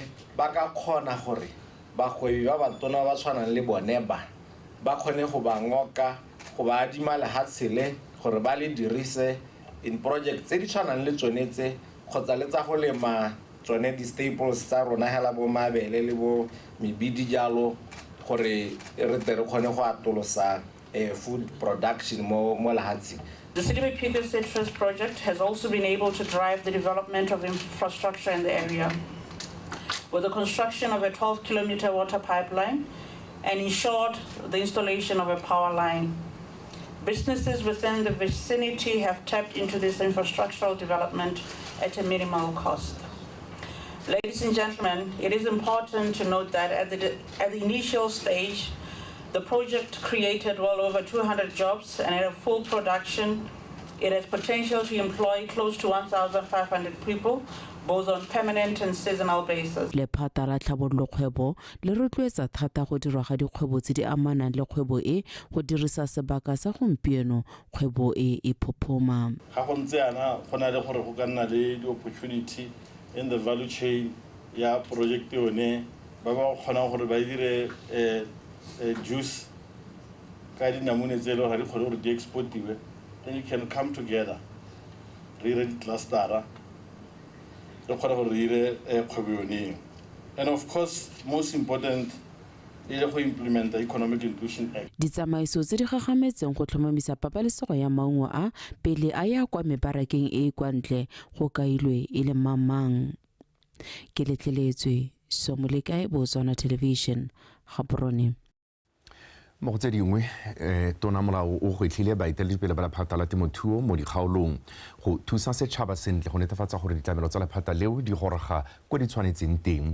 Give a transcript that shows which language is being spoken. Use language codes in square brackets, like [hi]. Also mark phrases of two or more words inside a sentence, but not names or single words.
[tn] ba ka kgona gore bagwebi ba batona ba tshwanang le bone ba kgone go ba ngoka go ba adima lehatshe le gore ba le dirise [en] in project [tn] tse di tshwanang le tsone tse kgotsa le tsa go lema tsone di-staples tsa rona hela bo mabele le bo mebidi jalo gore re tle re kgone go atolosa [en] food production [tn] mo lehatsheng. [en] The CDBP Citrus project has also been able to drive the development of infrastructure in the area, with the construction of a 12-kilometer water pipeline and ensured the installation of a power line. Businesses within the vicinity have tapped into this infrastructural development at a minimal cost. Ladies and gentlemen, it is important to note that at the initial stage, the project created well over 200 jobs, and at full production, it has potential to employ close to 1,500 people, both on permanent and seasonal basis. [tn] Lephata la tlhabololokgwebo le rotloetsa thata go dirwa ga dikgwebo tse di amanang le kgwebo e go dirisa sebaka sa gompieno kgwebo e phophoma. Ga go ntse yana go na le gore go ka nna le di-opportunity [en] in the value chain [tn] ya project yone ba ba kgona gore ba dire juice ka dinamune tse le gore di kgone gore di exportiwe, [en] then you can come together [tn] re dire di-clustera re kgone gore re dire kgwebo yone. [en] And of course, most important is to implement the Economic Inclusion Act. [tn] Ditsamaiso tse di gagametseng go tlhomamisa pabalesego ya maungo a pele a ya kwa mebarakeng e kwa ntle go kailwe e le mamang. Ke letleletswe Somolekae BOTSWANA Television Gaborone. Mo go tse dingwe tona molao o gwetlhile baeteledipele ba lephata la temothuo mo dikgaolong go thusa setšhaba sentle go netefatsa gore ditlamelo tsa lephata leo di goroga ko di tshwanetseng teng.